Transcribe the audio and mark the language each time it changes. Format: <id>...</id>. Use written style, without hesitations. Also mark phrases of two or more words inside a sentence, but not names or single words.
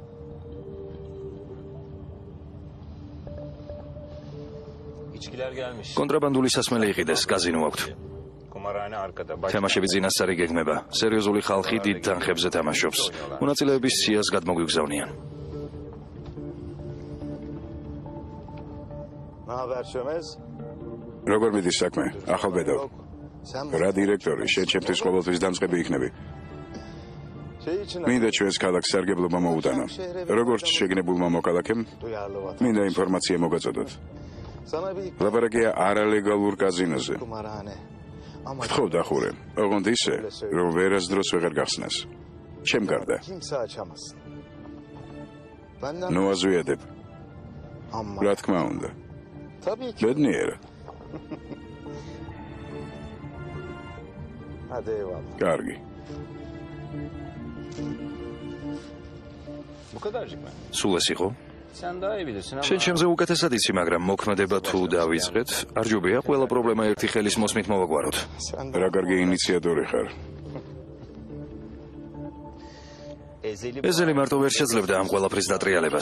<ka>კონტრაბანდული სასმელი იყიდეს, კაზინო აქვთ. თამაშები წინასწარი გეგმება. სერიოზული ხალხი დიდ თანხებზე თამაშობს. მონაწილეების სიას გადმოგვიგზავნიან.</ka> <tr>Ne haber Şömez?</tr> <ka>როგორ მიდის საქმე? ახალ ბედავ.</ka> <tr>Sen</tr> <ka>რა დირექტორი, შენ ჩემთვის ყოველთვის დამწყები იქნები.</ka> <tr>şey için</tr> <ka>მინდა ჩვენს ქალაქს სარგებლობა მოუტანო. როგორც შეგნებულმა მოქალაქემ,</ka> <tr>duyarlı vatandaş.</tr> <ka>მინდა ინფორმაცია მოგაწოდოთ.</ka> <tr>Sana bir</tr> <ka>ლაპარაკია არალეგალურ კაზინოზე.</ka> <tr>kumarhane. Ama</tr> <ka>გთხოვ დახურე. ოღონდ ისე, რომ ვერასდროს ვეღარ გახსნას. ჩემ გარდა.</ka> <tr>kimse açamaz. Benden</tr> <ka>ნუ აზვიადებ.</ka> <tr>ama</tr> <ka>რა თქმა უნდა.</ka> <tr>tabii ki.</tr> <ka>ბედნიერად.</ka> <tr>Hadi eyvallah.</tr> <ka>კარგი. სულ ეს იყო? შენ ჩემზე უკეთესად იცი, მაგრამ მოქმედება თუ დავიწყეთ, არ ჯობია ყველა პრობლემა ერთი ხელის მოსმით მოვაგვაროთ. რა კარგი ინიციატორი ხარ. ეზელი მარტო ვერ შეძლებდა ამ ყველაფრის დატრიალებას.</ka>